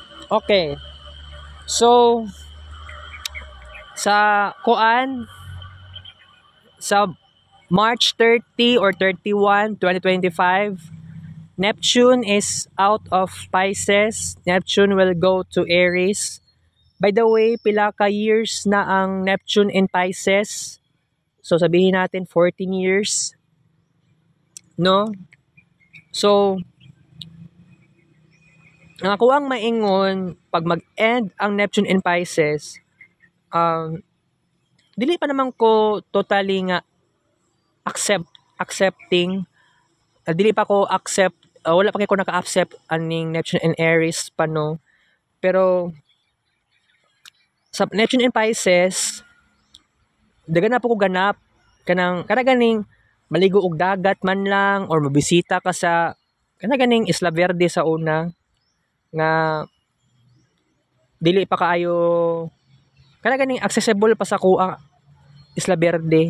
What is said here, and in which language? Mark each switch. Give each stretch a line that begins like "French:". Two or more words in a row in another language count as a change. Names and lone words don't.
English: Okay. So sa March 30 or 31, 2025, Neptune is out of Pisces. Neptune will go to Aries. By the way,
Cebuano: pila ka years na ang Neptune in Pisces?
Filipino: So sabihin natin 14 years. No?
Cebuano: So ang ako ang maingon pag mag-end ang Neptune in Pisces, dili pa naman ko totally nga accepting. Dili pa ko accept, wala pa kay ko naka-accept aning Neptune in Aries pa no. Pero sa Neptune in Pisces, dagan na po ko ganap kanang ganing maligo og dagat man lang or mabisita ka sa ganing Isla Verde sa una nga dili pa kaayo ganing accessible pa sa kuang Isla Verde.